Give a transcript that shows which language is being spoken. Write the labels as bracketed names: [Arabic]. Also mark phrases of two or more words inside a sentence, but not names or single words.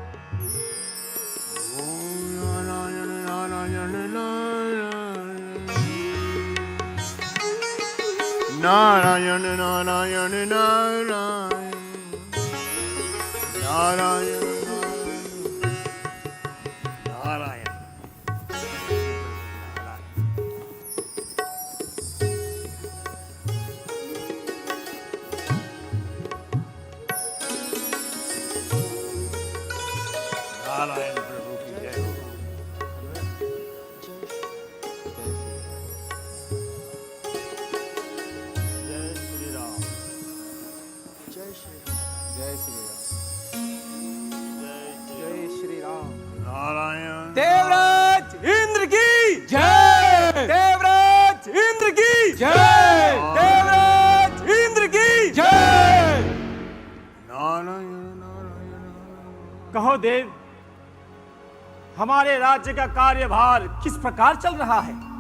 [Hindi] ओम नारायण नारायण नारायण नारायण नारायण नारायण नारायण। नारायण प्रभु की जय हो। जय श्री राम। जय श्री राम। नारायण। देवराज इंद्र की जय। देवराज इंद्र की जय। देवराज इंद्र की जय। नारायण नारायण। कहो देव, हमारे राज्य का कार्यभार किस प्रकार चल रहा है?